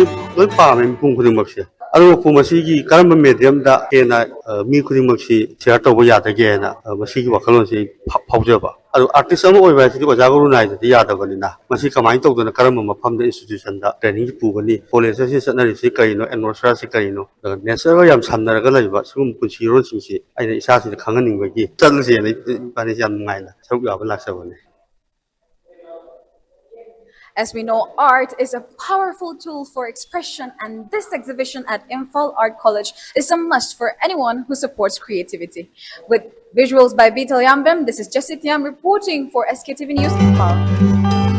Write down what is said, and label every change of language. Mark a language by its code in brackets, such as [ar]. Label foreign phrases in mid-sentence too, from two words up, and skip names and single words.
[mni] ꯂꯣꯏ ꯄꯥꯝꯃꯦ ꯃꯤꯄꯨꯝ ꯈꯨꯗꯤꯡꯃꯛꯁꯦ ꯑꯗꯨꯕꯨ ꯃꯁꯤꯒꯤ ꯀꯔꯝꯕ ꯃꯦꯗꯤꯌꯝꯗ ꯍꯦꯟꯅ ꯃꯤ ꯈꯨꯗꯤꯡꯃꯛꯁꯤ ꯁꯤꯌꯔ ꯇꯧꯕ ꯌꯥꯗꯒꯦ ꯍꯥꯏꯅ ꯃꯁꯤꯒꯤ ꯋꯥꯈꯜꯂꯣꯟꯁꯤ ꯐꯥꯎꯖꯕ ꯑꯗꯣ ꯑꯥꯔꯇꯤꯁ ꯑꯃ ꯑꯣꯏꯕ ꯍꯥꯏꯁꯤꯗꯤ ꯑꯣꯖꯥ ꯒꯨꯔꯨ ꯅꯥꯏꯗꯗꯤ ꯌꯥꯗꯕꯅꯤꯅ ꯃꯁꯤ ꯀꯃꯥꯏꯅ ꯇꯧꯗꯅ ꯀꯔꯝꯕ ꯃꯐꯝꯗ ꯏꯟꯁꯇꯤꯇ꯭ꯌꯨꯁꯟꯗ ꯇ꯭ꯔꯦꯅꯤꯡ ꯄꯨꯒꯅꯤ ꯀꯣꯂꯦꯖꯇ ꯆꯠꯅꯔꯤꯁꯤ ꯀꯔꯤꯅꯣ ꯑꯦꯠꯃꯣꯁꯐꯤꯌꯔꯁꯤ ꯀꯔꯤꯅꯣ ꯅꯦꯆꯔꯒ ꯌꯥꯝ ꯁꯝꯅꯔꯒ ꯂꯩꯕ ꯁꯤꯒꯨꯝꯕ ꯄꯨꯟꯁꯤꯔꯣꯜꯁꯤꯡꯁꯤ ꯑꯩꯅ ꯏꯁꯥꯁꯤꯗ ꯈꯪꯍꯟꯅꯤꯡꯕꯒꯤ ꯆꯠꯂꯨꯁꯦꯅ ꯏꯕꯥꯅꯤꯁꯤ ꯌꯥꯝ ꯅꯨꯡꯉꯥꯏꯅ ꯁꯔꯨꯛ ꯌꯥꯕ ꯂꯥꯛꯆꯕꯅꯤ. [en] As we know, art is a powerful tool for expression, and this exhibition at Imphal Art College is a must for anyone who supports creativity. With visuals by Vital Yambem, this is Jessie Tiam reporting for SKTV News Imphal.